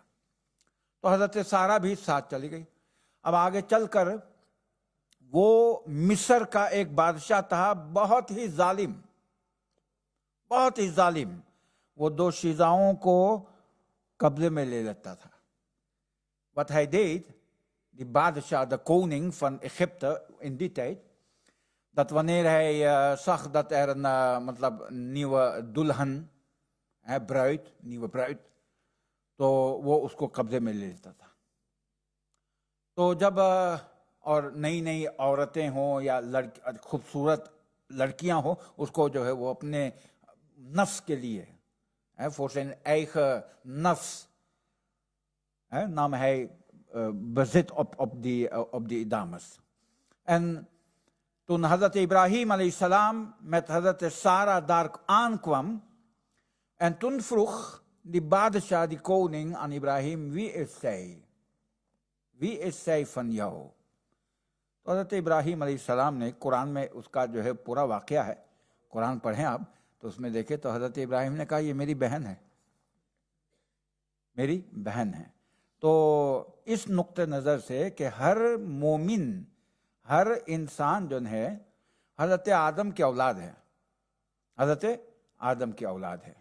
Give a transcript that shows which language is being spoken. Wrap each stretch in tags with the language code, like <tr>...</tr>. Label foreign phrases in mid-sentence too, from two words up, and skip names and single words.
<ur>تو حضرت سارہ بھی ساتھ چلی گئی۔ اب آگے چل کر وہ مصر کا ایک بادشاہ تھا، بہت ہی ظالم، بہت ہی ظالم، وہ دو شیزاؤں کو قبضے میں لے لیتا تھا۔</ur> <nl>Wat hij deed, die Badeshah, de koning van Egypte in die tijd, dat wanneer hij zag dat er een nieuwe dulhan, bruid, nieuwe bruid,</nl> <ur>تو وہ اس کو قبضے میں لے لیتا تھا۔ تو جب اور نئی نئی عورتیں ہوں یا خوبصورت لڑکیاں ہوں، اس کو جو ہے وہ اپنے نفس کے لیے</ur> <nl>voor zijn eigen</nl> <ur>nafs.</ur> <nl>Nam hij bezit op die dames. En toen Hazrat Ibrahim</nl> <ar>علیہ السلام</ar> <nl>met Hazrat Sarah daar aankwam, en toen vroeg die Badshah, die koning, aan Ibrahim, wie is zij? Wie is zij van jou?</nl> <ur>تو حضرت ابراہیم علیہ السلام نے قرآن میں اس کا جو ہے پورا واقعہ ہے، قرآن پڑھیں آپ تو اس میں دیکھیں تو حضرت ابراہیم نے کہا یہ میری بہن ہے، میری بہن ہے. تو اس نقطہ نظر سے کہ ہر مومن، ہر انسان جو ہے حضرت آدم کی اولاد ہے، حضرت آدم کی اولاد ہے.</ur>